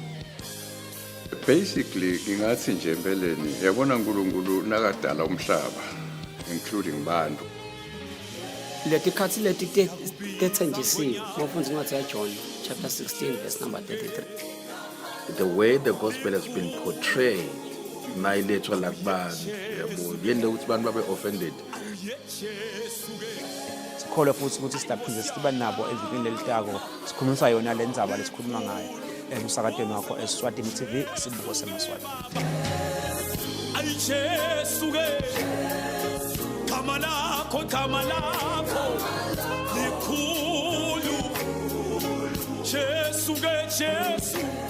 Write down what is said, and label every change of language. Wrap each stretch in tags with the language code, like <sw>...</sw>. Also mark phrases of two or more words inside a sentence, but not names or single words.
<ss>Basically ngingathi nje empeleni yabona uNkulunkulu nakadala umhlaba including bantu leti khathi leti tethenjisiwe ngofundza incwadi yaJohn</ss> <en>chapter 16 verse number 33. The way the gospel has been portrayed</en> <ss>nayiletshwa la kubantu yabo yende ukuthi abantu babe offended. Sikholwa futhi ukuthi sidaphinde siba nabo evikini lelitako sikhulumisa yona lendzaba lesikhuluma ngayo emsakatweni wakho Eswatini TV sibuko semaswati. Ayijesuke kama lakho likhulu Jesuke</ss>